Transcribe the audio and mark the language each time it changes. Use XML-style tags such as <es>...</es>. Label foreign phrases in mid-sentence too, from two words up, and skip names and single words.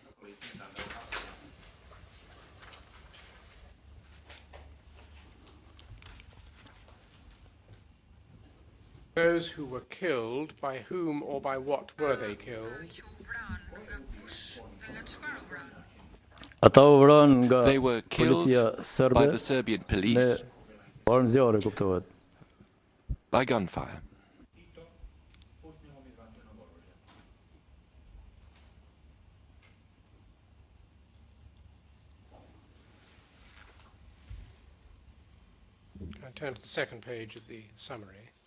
<en>Those who were killed, by whom or by what were they killed?</en> <sq>Ata u vranë nga</sq> <en>They were killed</en> <sq>policia</sq> <en>by</en> <sq>serbe</sq> <en>the Serbian</en> <sq>me</sq> <en>police</en> <sq>armë zjarre, kuptohet.</sq> <en>by gunfire. I turn to the second page of the summary.</en>